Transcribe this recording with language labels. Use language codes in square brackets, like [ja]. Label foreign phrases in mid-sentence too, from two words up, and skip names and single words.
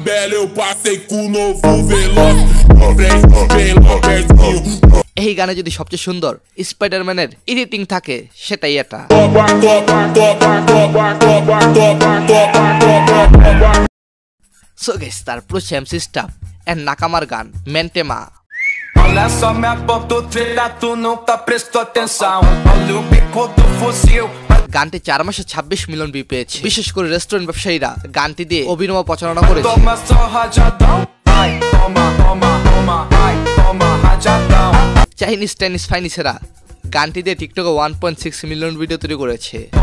[bn] এই গানে যদি সবচেয়ে সুন্দর স্পাইডারম্যানের এডিটিং থাকে সেটাই এটা। [en] So guys, [bn] তারপর MC Staff and নাকামার গান মেন্টেমা। [pt] Olha só minha ponta treta, tu nunca prestou atenção. Olha o bico do fuzil. [bn] গানটি 4 মাসে 26 মিলিয়ন ভিউ পেয়েছে। বিশেষ করে রেস্টুরেন্ট ব্যবসায়ীরা গানটি দিয়ে অভিনব প্রচারণা করেছে। চাইনিজ টেনিস ফাইনিসেরা গানটি দিয়ে টিকটকে 1.6 মিলিয়ন ভিডিও তৈরি করেছে।